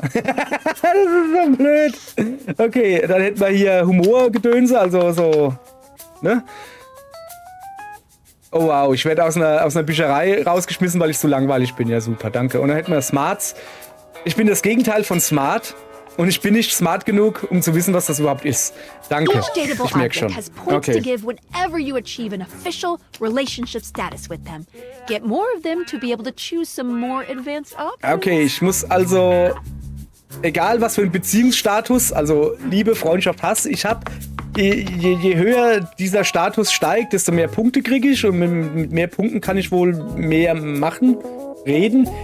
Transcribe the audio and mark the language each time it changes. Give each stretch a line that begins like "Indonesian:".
German: Das ist so blöd. Okay, dann hätten wir hier Humorgedönse, also so, ne? Oh wow, ich werde aus einer Bücherei rausgeschmissen, weil ich so langweilig bin. Ja, super, danke. Und dann hätten wir Smarts. Ich bin das Gegenteil von smart. Und ich bin nicht smart genug, um zu wissen, was das überhaupt ist. Danke. Ich merke schon. Okay.
English: To give whenever you achieve an official relationship status with them. Get more of them to be able to choose some more advanced options.
German: Okay, ich muss also, egal was für ein Beziehungsstatus, also Liebe, Freundschaft, Hass, ich habe, je höher dieser Status steigt, desto mehr Punkte kriege ich. Und mit mehr Punkten kann ich wohl mehr machen, reden.